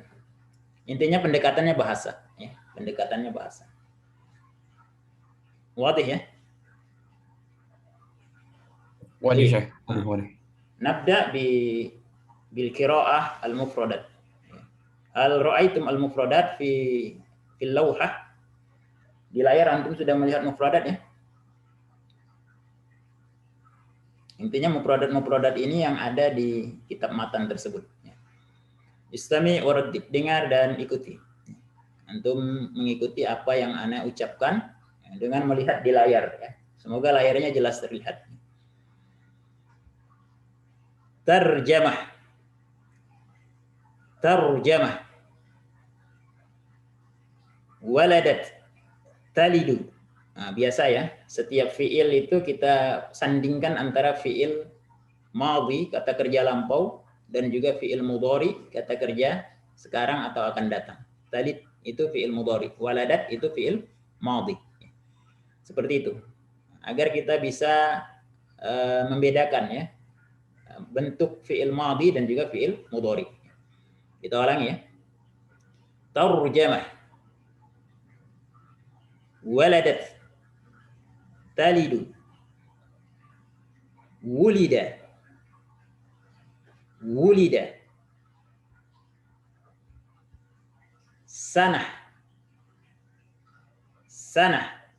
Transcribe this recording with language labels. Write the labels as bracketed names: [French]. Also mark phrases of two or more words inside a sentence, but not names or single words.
[Indonesian] Intinya pendekatannya bahasa ya, pendekatannya bahasa. Wadih ya. [Arabic] واضح شيخ. واضح. نبدأ بالقراءة المفردات. هل رأيتم المفردات في اللوحة? [Indonesian] Di layar antum sudah melihat mufradat ya? Intinya mufradat ini yang ada di kitab matan tersebut. [Arabic] استمع وردد, [Indonesian] dengar dan ikuti. Antum mengikuti apa yang ana ucapkan dengan melihat di layar ya. Semoga layarnya jelas terlihat. [Arabic] ترجمة. ترجمة. ولدت. تلد. [Indonesian] Nah, biasa ya, setiap fiil itu kita sandingkan antara [Arabic] فعل ماضي, [Indonesian] kata kerja lampau, dan juga [Arabic] فعل مضارع, [Indonesian] kata kerja sekarang atau akan datang. Talid itu [Arabic] فعل مضارع, [Indonesian] waladat itu [Arabic] فعل ماضي. [Indonesian] Seperti itu. Agar kita bisa membedakan ya bentuk [Arabic] فعل ماضي [Indonesian] dan juga [Arabic] فعل مضارع. [Indonesian] Kita ulangi ya. [Arabic] ترجمة. ولدت. تلد. ولد. ولد. سنة. سنة.